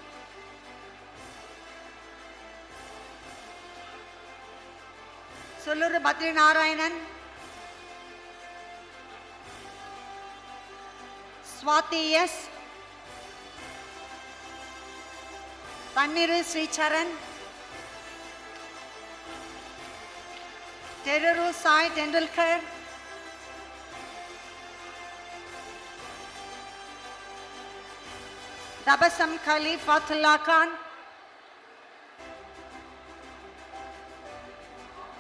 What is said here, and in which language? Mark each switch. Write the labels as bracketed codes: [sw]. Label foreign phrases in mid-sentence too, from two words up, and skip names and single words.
[en] Sulur Badri Narayanan. Swati S. Tanniru Sri Charan. Teruru Sai Tendulkar. Dabasam Khalifatullah Khan.